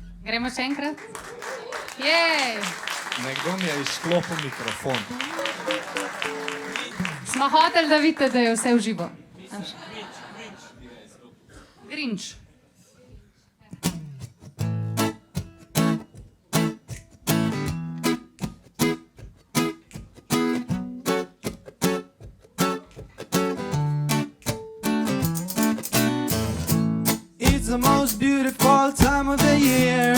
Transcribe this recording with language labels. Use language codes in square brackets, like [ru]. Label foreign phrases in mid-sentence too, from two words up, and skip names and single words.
[sl] Gremo še enkrat? Jej! Nekdo mi je izklopil mikrofon. Smo hoteli, da vidite, da je vse v živo. Grinč. [en] It's the most beautiful time of the year.